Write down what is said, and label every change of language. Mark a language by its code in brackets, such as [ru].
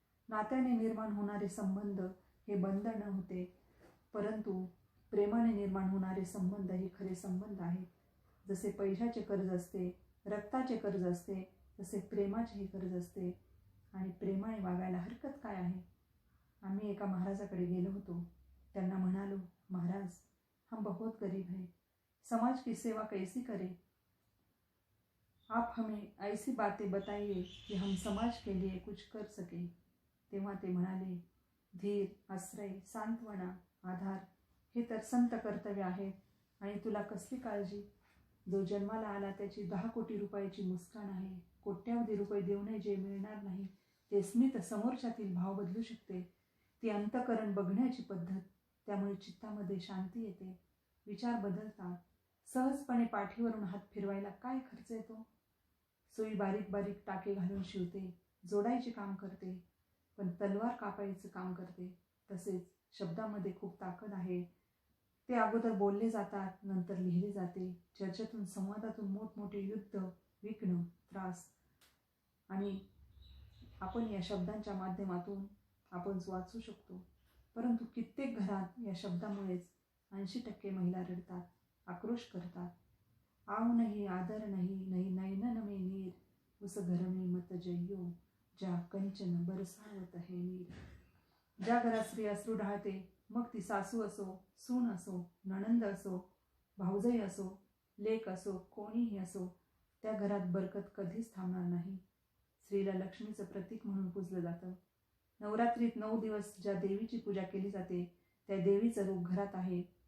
[mr] नात्याने निर्माण होणारे संबंध हे बंधन होते, परंतु प्रेमाने निर्माण होणारे संबंध हे खरे संबंध आहेत. जसे पैशाचे कर्ज असते, रक्ताचे कर्ज असते, तसे प्रेमाचेही कर्ज असते. आणि प्रेमाने वागायला हरकत काय आहे? आम्ही एका महाराजाकडे गेलो होतो. [hi] त्यांना म्हणालो, महाराज हम बहुत गरीब हैं, समाज की सेवा कैसी करें? आप हमें ऐसी बातें बताइए कि हम समाज के लिए कुछ कर सके. [mr] तेव्हा ते म्हणाले, धीर, आश्रय, सांत्वना, आधार हे तर संत कर्तव्य आहेत. आणि तुला कसली काळजी? जो जन्माला आला त्याची 10 कोटी रुपयाची मुस्कान आहे. कोट्यावधी रुपये देऊनही जे मिळणार नाही ते स्मित समोरच्यातील भाव बदलू शकते. ती अंतःकरण बघण्याची पद्धत. त्यामुळे चित्तामध्ये शांती येते, विचार बदलतात. सहजपणे पाठीवरून हात फिरवायला काय खर्च येतो? सुई बारीक बारीक टाके घालून शिवते, जोडायचे काम करते, पण तलवार कापायचं काम करते. तसेच शब्दामध्ये खूप ताकद आहे. ते अगोदर बोलले जातात, नंतर लिहिले जाते. चर्चेतून, संवादातून मोठमोठे युद्ध, विघ्न, त्रास आणि आपण या शब्दांच्या माध्यमातून आपण वाचू शकतो. परंतु कित्येक घरात या शब्दामुळेच 80% महिला रडतात, आक्रोश करतात. आव नाही, आदर नाही, [hi] नहीं नैनन में नीर, उस घर में मत जइयो, ज्या कंचन बरसावत है नीर. [mr] ज्या घरात स्त्री अश्रू ढाळते, मग ती सासू असो, सून असो, नणंद असो, भाऊजाई असो, लेक असो, कोणीही असो, त्या घरात बरकत कधीच थांबणार नाही. स्त्रीला लक्ष्मीचं प्रतीक म्हणून पूजलं जातं. नवरात्रीत 9 दिवस ज्या देवीची पूजा केली जाते त्या देवीचं रूप घरात आहे.